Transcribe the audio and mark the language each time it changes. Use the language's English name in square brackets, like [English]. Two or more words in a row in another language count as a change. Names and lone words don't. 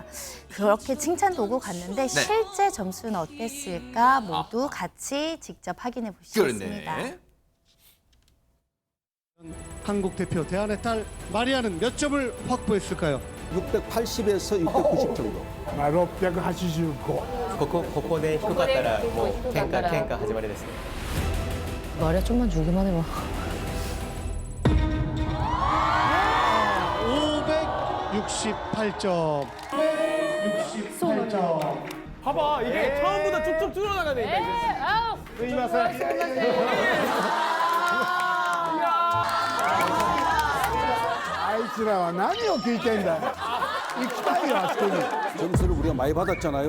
[Korean] 그렇게 칭찬도 오고 갔는데 실제 점수는 어땠을까 모두 같이 직접 확인해 보시겠습니다. 그러네. 한국 대표 대한의 딸 마리아는 몇 점을 확보했을까요? 680에서 690 정도. 685. [Japanese] ここで低かったらもう喧嘩始まりですね。 [Korean] 마리아 좀만 주기만 해봐. 568점. 568점. 봐봐, 이게 처음보다 쭉쭉 줄어나가네. 점수를 우리가 많이 받았잖아요.